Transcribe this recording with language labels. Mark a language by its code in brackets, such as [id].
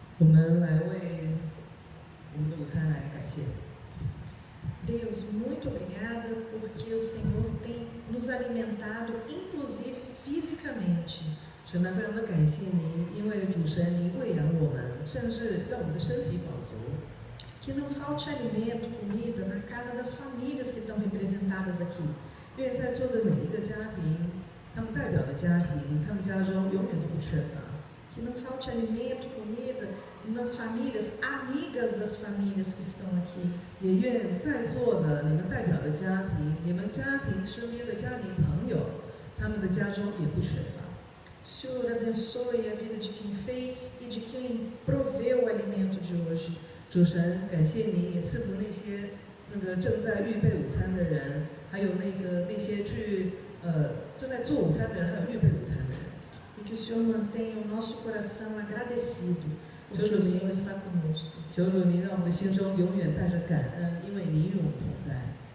[zh] 我们来为我们的午餐来感谢。 [pt] Deus, muito obrigada porque o Senhor tem nos alimentado, inclusive fisicamente. [zh] 神呢，非常的感谢您，因为主神您喂养我们，甚至让我们的身体饱足。 [pt] Que não falte alimento, comida na casa das famílias que estão representadas aqui. [zh] 愿在座的每一个家庭，他们代表的家庭，他们家中永远都不缺乏。 [pt] Que não falte alimento, comida nas famílias, amigas das famílias que estão aqui. [zh] 也愿在座的你们代表的家庭，你们家庭身边的家庭朋友，他们的家中也不缺乏。 [pt] Senhor, abençoe a vida de quem fez e de quem proveu o alimento de hoje. [zh] 主神，感谢您也赐福那个正在预备午餐的人，还有那些正在做午餐的人，还有预备午餐的人。 [pt] E que o Senhor mantenha o nosso coração agradecido, porque o Senhor está conosco. [zh] 求主您让我们的心中永远带着感恩，因为您与我们同在。